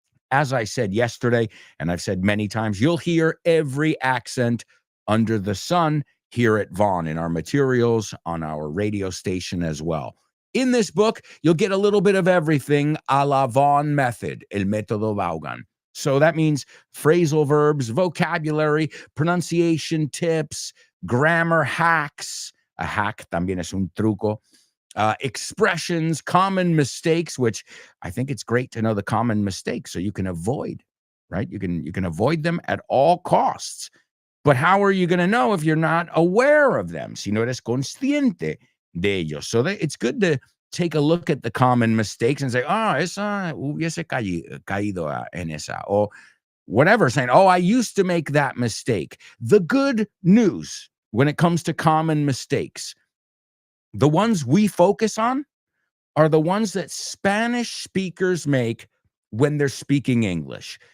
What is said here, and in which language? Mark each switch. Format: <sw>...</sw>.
<en>As I said yesterday, and I've said many times, you'll hear every accent under the sun here at Vaughn in our materials, on our radio station as well. In this book, you'll get a little bit of everything a la Vaughn method,</en> <es>el método Vaughan.</es> <en>So that means phrasal verbs, vocabulary, pronunciation tips, grammar hacks.</en> <es>A hack también es un truco.</es> <en>Expressions, common mistakes, which I think it's great to know the common mistakes so you can avoid, right? You can avoid them at all costs. But how are you going to know if you're not aware of them?</en> <es>Si no eres consciente de ellos.</es> <en>So it's good to take a look at the common mistakes and say,</en> <es>esa hubiese caído en esa,</es> <en>or whatever, saying, I used to make that mistake. The good news when it comes to common mistakes, the ones we focus on are the ones that Spanish speakers make when they're speaking English.</en>